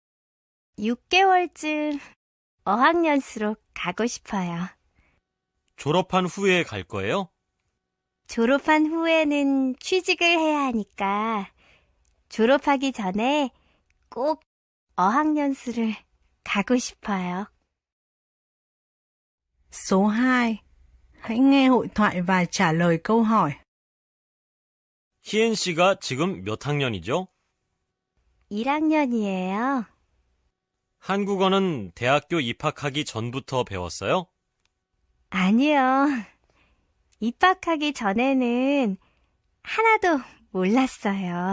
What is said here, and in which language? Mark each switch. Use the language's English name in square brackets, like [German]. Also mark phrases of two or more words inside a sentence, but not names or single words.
[Korean] 6개월쯤 어학연수로 가고 싶어요. 졸업한 후에 갈 거예요? 졸업한 후에는 취직을 해야 하니까 졸업하기 전에 꼭 어학연수를 가고 싶어요. [Vietnamese] Số 2. Hãy nghe hội thoại và trả lời câu hỏi. [Korean] 희엔 씨가 지금 몇 학년이죠? 1학년이에요. 한국어는 대학교 입학하기 전부터 배웠어요? 아니요. 입학하기 전에는 하나도 몰랐어요.